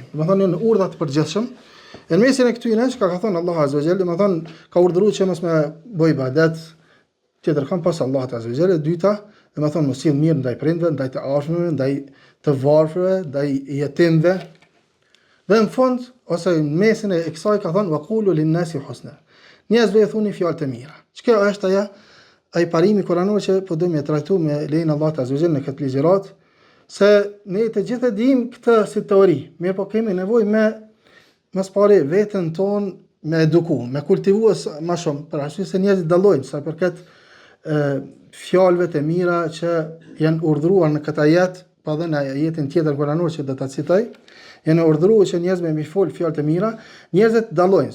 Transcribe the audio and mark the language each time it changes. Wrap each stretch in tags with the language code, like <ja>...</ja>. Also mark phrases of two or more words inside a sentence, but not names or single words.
<sq>Domethënë në urdhra të përgjithshëm. Në mesin e këtyre që ka thënë Allah</sq> <ar>عز وجل,</ar> <sq>domethënë ka urdhëruar që mos me bëj ibadet tjetër kanë pas Allahut</sq> <ar>عز وجل.</ar> <sq>E dyta, domethënë mos sill mirë ndaj prindve, ndaj të afërmve, ndaj të varfërve, ndaj jetimve. Dhe në fund, ose në mesin e kësaj ka thënë:</sq> <ar>"وقولوا للناس حسنا."</ar> <sq>Njerëzve i thuni fjalë të mira. Çka është ai parimi kuranor që po do të trajtojmë me lejen e Allahut</sq> <ar>عز وجل</ar> <sq>në këtë ligjërat, se ne të gjithë dimë këtë si teori, mirë po kemi nevojë me mas pari veten tonë me eduku, me kultivu më shumë, për arsye se njerëzit dallojnë sa përket fjalëve të mira që janë urdhëruar në këtë ajet, pa dhe në ajetin tjetër kuranor që do ta citoj, janë urdhëruar që njerëzit me fol fjalë të mira, njerëzit dallojnë.</sq>